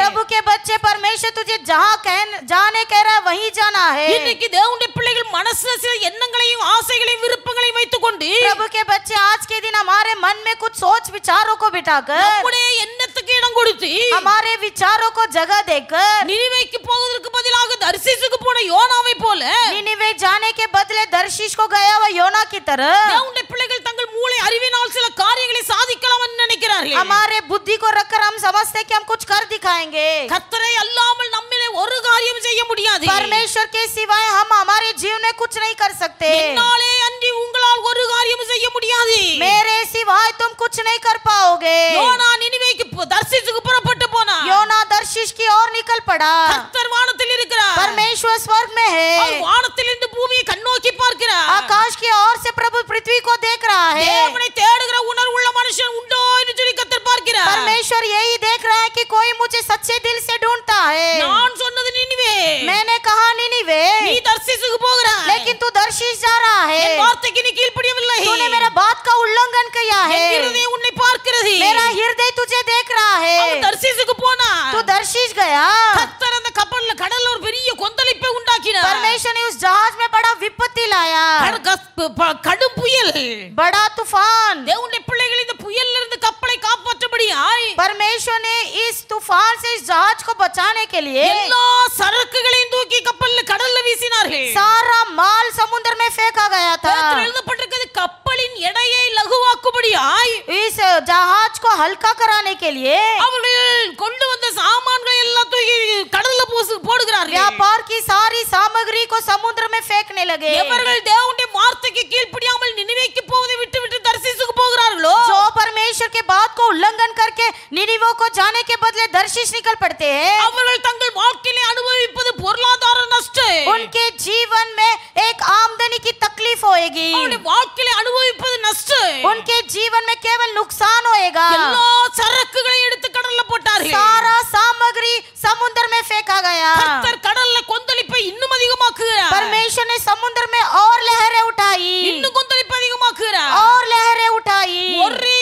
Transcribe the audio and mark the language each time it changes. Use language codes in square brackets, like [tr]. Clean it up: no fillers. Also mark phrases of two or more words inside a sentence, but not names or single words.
[hi] प्रभु के बच्चे परमेश्वर तुझे जहाँ जाने कह रहा है वहीं जाना है। [ta] இன்னைக்கு தேவனுடைய பிள்ளைகள் மனசுல சில எண்ணங்களையும் ஆசைகளையும் விருப்பங்களையும் வைத்துக்கொண்டு [hi] प्रभु के बच्चे आज के दिन हमारे मन में कुछ सोच विचारों को बिठाकर, [ta] நம்முடைய எண்ணத்துக்கு இடம் கொடுத்து [hi] हमारे विचारों को जगह देकर, [ta] நினிவேக்கு போவதற்கு பதிலாக தர்சீசுக்கு போன யோனாவை போல [hi] निनिवे जाने के बदले दर्शिश को गया हुआ योना की तरह [ta] தேவனுடைய பிள்ளைகள் தங்கள் மூளை அறிவினால் சில காரியங்களை சாதிக்கலாம் என்று நினைக்கிறார்கள். [hi] हमारे बुद्धि को रखकर हम समझते हैं कि हम कुछ कर दिखाएंगे। [ta] கர்த்தரை அல்லாமல் நம்மிலே ஒரு காரியம் செய்ய முடியாது. [hi] परमेश्वर के सिवाय हम हमारे जीवन में कुछ नहीं कर सकते। [ta] என்னாலே அன்றி உங்களால் ஒரு காரியம் செய்ய முடியாது. [hi] मेरे सिवाय तुम कुछ नहीं कर पाओगे। [ta] யோனா நினிவேக்கு தர்சீசுக்கு புறப்பட்டு போனார். [hi] योना दर्शिश की ओर निकल पड़ा। [ta] கர்த்தர் வானத்தில் இருக்கிறார். [hi] परमेश्वर स्वर्ग में [ta] அவர் [hi] है। [ta] வானத்திலிருந்து பூமியை கண்ணோக்கி பார்க்கிறார். [hi] आकाश की ओर से प्रभु पृथ्वी को देख रहा है। [ta] தேவனை தேடுகிற உணர்வுள்ள மனுஷன் உண்டோ என்று சொல்லி கர்த்தர் பார்க்கிறார். [hi] परमेश्वर यही देख रहा है कि कोई मुझे सच्चे दिल से ढूंढता है। [ta] நான் சொன்னது நினிவே, [hi] मैंने कहा निनिवे, [ta] நீ தர்சீசுக்கு போகிறாய். [hi] लेकिन तू दर्शिश जा रहा है। [ta] என் வார்த்தைக்கு நீ கீழ்ப்படியவில்லை. [hi] तूने मेरा बात का उल्लंघन किया है। [ta] என் இருதயம் உன்னை பார்க்கிறது. [hi] मेरा हृदय तुझे देख रहा [ta] அவன் [hi] है। [ta] தர்சீசுக்கு போனான். [hi] तू दर्शिश गया। [ta] கர்த்தர் அந்த கடல்ல ஒரு பெரிய கொந்தளிப்பை உண்டாக்கினார். [hi] परमेश्वर ने उस जहाज में बड़ा विपत्ति लाया, [ta] கடும் புயல். [hi] बड़ा तूफान। [ta] தேவனுடைய பிள்ளைகள் இந்த புயல்ல இருந்து கப்பலை காப்பாற்றும்படியாய் [hi] परमेश्वर ने इस तूफान से इस जहाज को बचाने के लिए [ta] எல்லா சரக்குகளையும் தூக்கி கடல்ல வீசினார்கள். [hi] सारा माल समुद्र में फेंका गया था। [ta] வேதத்தில் எழுதப்பட்டிருக்கிறது, கப்பலின் எடையை லகுவாக்கும்படியாய் [hi] इस जहाज को हल्का कराने के लिए [ta] அவர்கள் கொண்டு வந்த சாமான்களை எல்லாம் தூக்கி கடல்ல போடுகிறார்கள். [hi] व्यापार की सारी सामग्री को समुद्र में फेंकने लगे। [ta] எவர்கள் தேவனுடைய வார்த்தைக்கு கீழ்ப்படியாமல் நினிவேக்கு போவதை விட்டு தர்சீசுக்கு போகிறார்களோ, [hi] जो परमेश्वर के बात को उल्लंघन करके निनिवे को जाने के बदले दर्शिश निकल पड़ते हैं, [ta] அவர்கள் தங்கள் வாழ்க்கையிலே அனுபவிப்பது பொருளாதார நஷ்டம். [hi] उनके जीवन में एक आमदनी की तकलीफ होएगी। [ta] அவருடைய வாழ்க்கையிலே அனுபவிப்பது நஷ்டம். [hi] उनके जीवन में केवल नुकसान होएगा। [ta] எல்லா சரக்குகளையும் எடுத்து கடல்ல போட்டார்கள். [hi] सारा सामग्री समुद्र में फेंका गया। [ta] கர்த்தர் கடல்ல கொந்தளிப்பை இன்னும் அதிகமாக்குகிறார். [hi] परमेश्वर ने समुद्र में और लहरें उठाई, [ta] இன்னும் கொந்தளிப்பை அதிகமாக்குகிறார். [hi] और लहरें उठाई। [ta] ஒரு